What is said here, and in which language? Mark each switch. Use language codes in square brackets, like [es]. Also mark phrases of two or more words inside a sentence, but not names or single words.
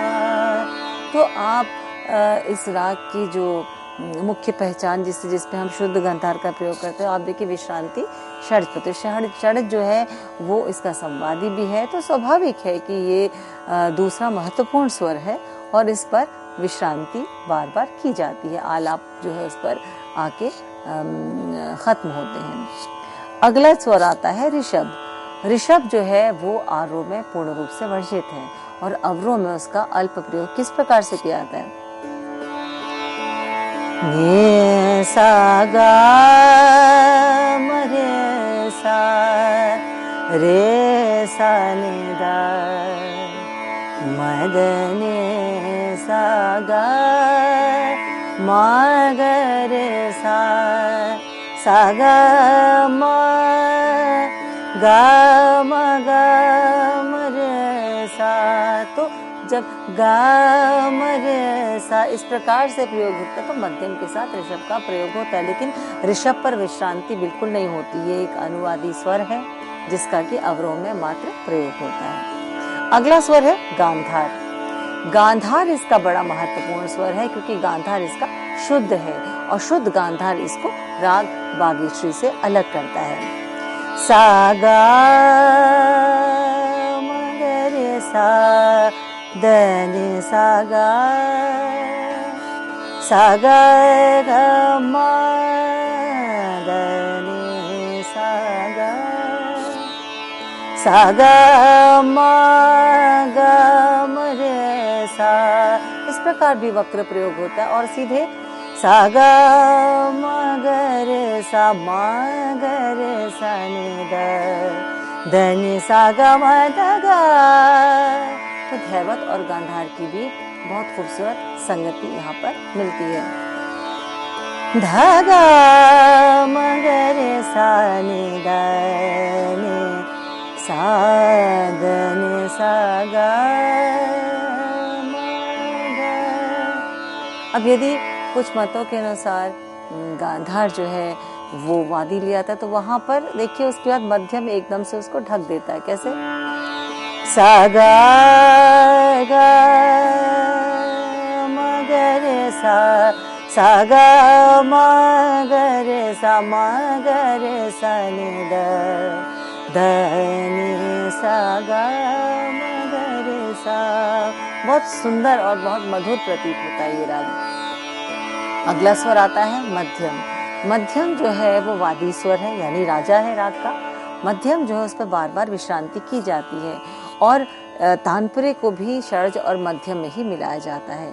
[hi] तो आप इस राग की जो मुख्य पहचान जिसपे हम शुद्ध गंधार का प्रयोग करते हैं, आप देखिए विश्रांति षड्ज पे, तो षड्ज जो है वो इसका संवादी भी है, तो स्वाभाविक है कि ये दूसरा महत्वपूर्ण स्वर है और इस पर विश्रांति बार बार की जाती है, आलाप जो है उस पर आके खत्म होते हैं। अगला स्वर आता है ऋषभ। ऋषभ जो है वो आरोह में पूर्ण रूप से वर्जित है और अवरोह में उसका अल्प प्रयोग किस प्रकार से किया जाता है? ने सा गा म रे सा रे सा नि दा म द ने सा गा म ग रे सा सा गा म गा म रे सा, तो जब गा म रे सा इस प्रकार से प्रयोग होता है तो मध्यम के साथ ऋषभ का प्रयोग होता है, लेकिन ऋषभ पर विश्रांति बिल्कुल नहीं होती। ये एक अनुवादी स्वर है जिसका कि अवरोह में मात्र प्रयोग होता है। अगला स्वर है गांधार। गांधार इसका बड़ा महत्वपूर्ण स्वर है क्योंकि गांधार इसका शुद्ध है और शुद्ध गांधार इसको राग बागेश्वरी से अलग करता है। सा गा म ग रे सा द नि सा गा ग म द नि सा गा म रे सा। इस प्रकार भी वक्र प्रयोग होता है और सीधे सा ग म ग रे सा नि द नि सा ग म द ग। तो धैवत और गांधार की भी बहुत खूबसूरत संगति यहाँ पर मिलती है। ध ग म ग रे सा नि द नि सा द नि सा ग म ग। अब यदि कुछ मतों के अनुसार गांधार जो है वो वादी लिया था तो वहां पर देखिए उसके बाद मध्यम एकदम से उसको ढक देता है। कैसे? सा गा गा म ग रे सा गा म ग रे सा नि द नि सा गा म ग रे सा। बहुत सुंदर और बहुत मधुर प्रतीत होता है ये राग। अगला स्वर आता है मध्यम। मध्यम जो है वो वादी स्वर है यानी राजा है राग का। मध्यम जो है उस पर बार बार विश्रांति की जाती है और तानपुरे को भी षड्ज और मध्यम में ही मिलाया जाता है।